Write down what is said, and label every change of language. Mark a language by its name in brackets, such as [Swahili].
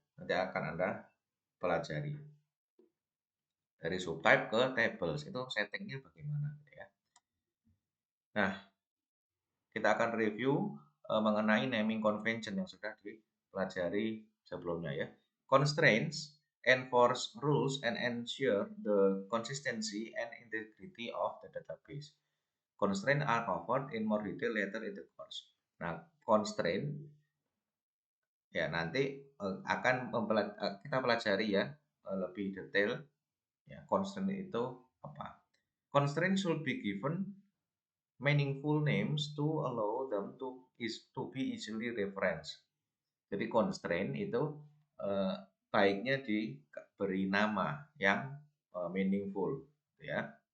[Indonesian] Nanti akan Anda pelajari. Dari subtype ke tables itu settingnya bagaimana gitu ya. Nah, kita akan review mengenai naming convention yang sudah dipelajari sebelumnya ya. [English] Constraints enforce rules and ensure the consistency and integrity of the database. Constraints are covered in more detail later in the course. [Indonesian] Nah, constraint ya nanti akan kita pelajari ya lebih detail ya constraint itu apa. [English] Constraint should be given meaningful names to allow them to be easily referenced. [Indonesian] Jadi constraint itu baiknya diberi nama yang meaningful ya.